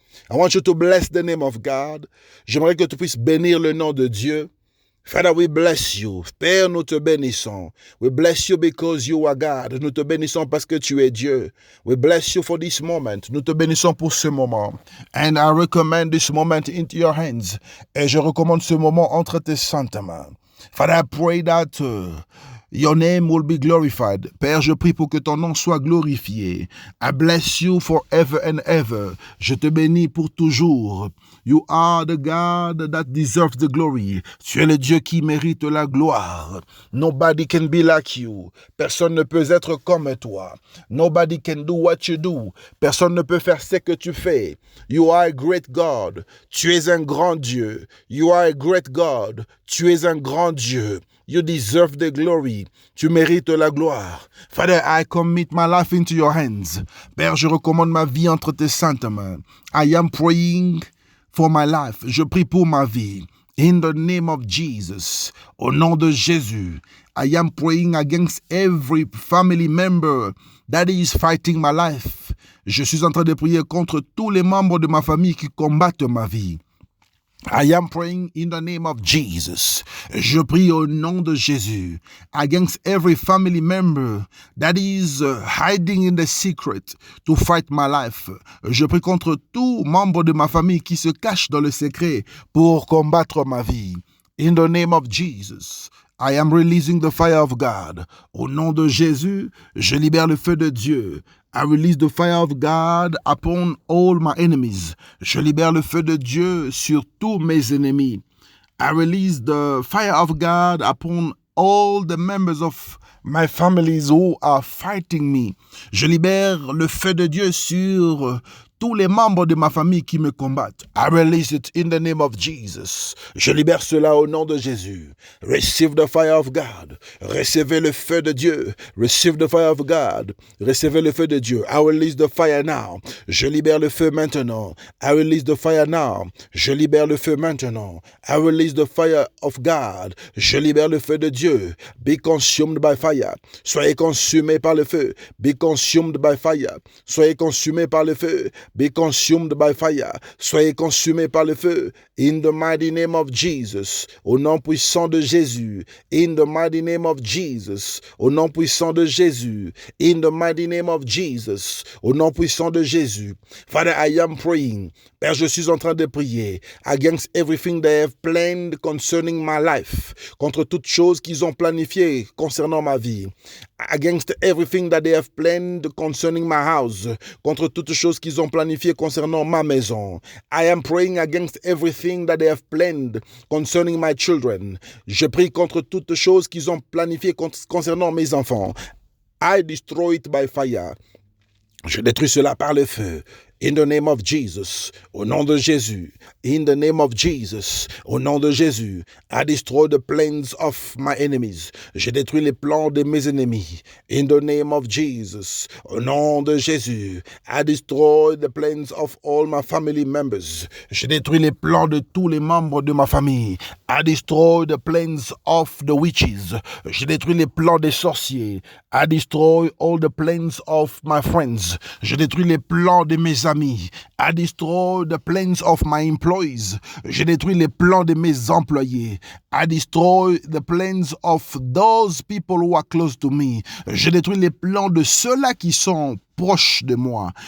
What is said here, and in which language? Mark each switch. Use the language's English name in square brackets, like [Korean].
[English] I want you to bless the name of God. [French] J'aimerais que tu puisses bénir le nom de Dieu. [English] Father, we bless you. [French] Père, nous te bénissons. [English] We bless you because you are God. [French] Nous te bénissons parce que tu es Dieu. [English] We bless you for this moment. [French] Nous te bénissons pour ce moment. [English] And I recommend this moment into your hands. [French] Et je recommande ce moment entre tes saintes mains. [English] Father, I pray that your name will be glorified. [French] Père, je prie pour que ton nom soit glorifié. [English] I bless you forever and ever. [French] Je te bénis pour toujours. [English] You are the God that deserves the glory. [French] Tu es le Dieu qui mérite la gloire. [English] Nobody can be like you. [French] Personne ne peut être comme toi. [English] Nobody can do what you do. [French] Personne ne peut faire ce que tu fais. [English] You are a great God. [French] Tu es un grand Dieu. [English] You are a great God. [French] Tu es un grand Dieu. [English] You deserve the glory. [French] Tu mérites la gloire. [English] Father, I commit my life into your hands. [French] Père, je recommande ma vie entre tes saintes mains. [English] I am praying for my life. [French] Je prie pour ma vie. [English] In the name of Jesus. [French] Au nom de Jésus. [English] I am praying against every family member that is fighting my life. [French] Je suis en train de prier contre tous les membres de ma famille qui combattent ma vie. [English] I am praying in the name of Jesus. [French] Je prie au nom de Jésus [English] against every family member that is hiding in the secret to fight my life. [French] Je prie contre tout membre de ma famille qui se cache dans le secret pour combattre ma vie. [English] In the name of Jesus. I am releasing the fire of God. [French] Au nom de Jésus, je libère le feu de Dieu. [English] I release the fire of God upon all my enemies. [French] Je libère le feu de Dieu sur tous mes ennemis. [English] I release the fire of God upon all the members of my families who are fighting me. [French] Je libère le feu de Dieu sur tous les membres de ma famille qui me combattent. [English] I release it in the name of Jesus. [French] Je libère cela au nom de Jésus. [English] Receive the fire of God. [French] Recevez le feu de Dieu. [English] Receive the fire of God. [French] Recevez le feu de Dieu. [English] I release the fire now. [French] Je libère le feu maintenant. [English] I release the fire now. [French] Je libère le feu maintenant. [English] I release the fire of God. [French] Je libère le feu de Dieu. [English] Be consumed by fire. [French] Soyez consumés par le feu. [English] Be consumed by fire. [French] Soyez consumés par le feu. [English] Be consumed by fire. [French] Soyez consumés par le feu. [English] In the mighty name of Jesus. [French] Au nom puissant de Jésus. [English] In the mighty name of Jesus. [French] Au nom puissant de Jésus. [English] In the mighty name of Jesus. [French] Au nom puissant de Jésus. [English] Father, I am praying. [French] Père, je suis en train de prier [English] against everything they have planned concerning my life. [French] Contre toute chose qu'ils ont planifié concernant ma vie. [English] Against everything that they have planned concerning my house. [French] Contre toute chose qu'ils ont planifié concernant ma maison. [English] I am praying against everything that they have planned concerning my children. [French] Je prie contre toute chose qu'ils ont planifié concernant mes enfants. [English] I destroy it by fire. [French] Je détruis cela par le feu. [English] In the name of Jesus, [French] au nom de Jésus, [English] in the name of Jesus, au nom de Jésus, I destroy the plans of my enemies. [French] Je détruis les plans de mes ennemis. [English] In the name of Jesus, [French] au nom de Jésus, [English] I destroy the plans of all my family members. [French] Je détruis les plans de tous les membres de ma famille. [English] I destroy the plans of the witches. [French] Je détruis les plans des sorciers. [English] I destroy all the plans of my friends. [French] Je détruis les plans de mes amis. [English] I destroy the plans of my employees. [French] Je détruis les plans de mes employés. [English] I destroy the plans of those people who are close to me. [French] Je détruis les plans de ceux-là qui sont proche de moi.